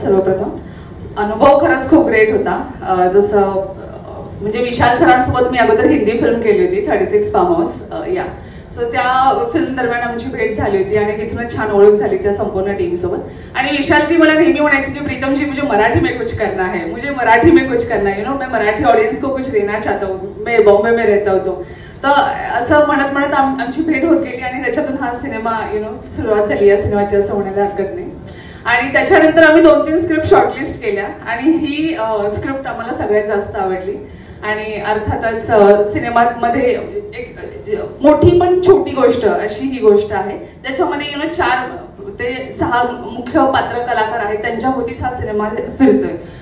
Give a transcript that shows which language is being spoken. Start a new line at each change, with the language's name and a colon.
Marathi: सर्वप्रथम अनुभव खरंच खूप ग्रेट होता. जसं म्हणजे विशाल सरांसोबत मी अगोदर हिंदी फिल्म केली होती 36 फार्म हाऊस या. सो त्या फिल्म दरम्यान आमची भेट झाली होती आणि तिथूनच छान ओळख झाली त्या संपूर्ण टीम सोबत. आणि विशालजी मला नेहमी म्हणायचे की
Hindi: प्रीतम जी मुझे मराठी में कुछ करना है, मुझे मराठी में कुछ करना है, मैं मराठी ऑडियन्स को कुछ देना चाहता हूँ, मैं बॉम्बे में रहता हूँ.
Marathi: तर असं म्हणत आमची भेट होत गेली आणि त्याच्यातून हा सिनेमा सुरुवात झाली या सिनेमाची असं म्हणायला हरकत नाही. आणि त्याच्यानंतर आम्ही 2-3 स्क्रिप्ट शॉर्टलिस्ट केल्या आणि ही स्क्रिप्ट आम्हाला सगळ्यात जास्त आवडली. आणि अर्थातच सिनेमामध्ये एक मोठी पण छोटी गोष्ट अशी ही गोष्ट आहे ज्याच्यामध्ये 4 ते 6 मुख्य पात्र कलाकार आहेत त्यांच्या होतीच हा सिनेमा फिरतोय.